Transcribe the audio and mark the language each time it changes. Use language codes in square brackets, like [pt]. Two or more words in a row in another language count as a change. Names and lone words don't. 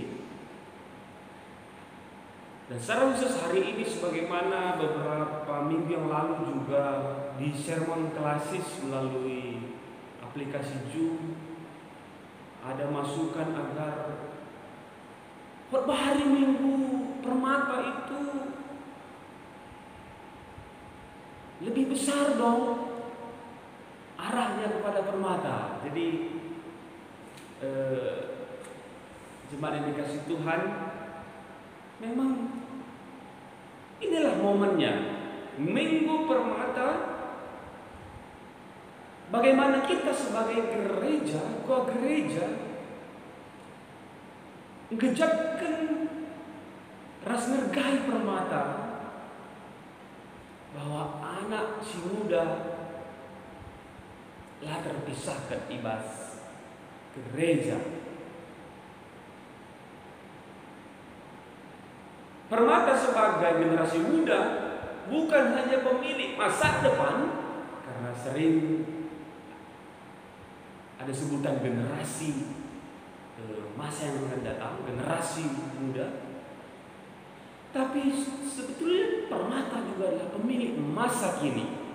[id] Dan secara khusus hari ini, sebagaimana beberapa minggu yang lalu juga di sermon klasis melalui aplikasi Zoom, ada masukan agar khotbah hari Minggu Permata itu lebih besar dong arahnya kepada Permata. Jadi jemaat yang dikasih Tuhan, memang inilah momennya, Minggu Permata. Bagaimana kita sebagai gereja, gereja [btx] ngejapkan ras ngergai [id] Permata bahwa anak si muda lah terpisahkan ibas gereja. Permata sebagai generasi muda bukan hanya pemilik masa depan, karena sering ada sebutan generasi masa yang akan datang, generasi muda. Tapi sebetulnya Permata juga adalah pemilik masa kini.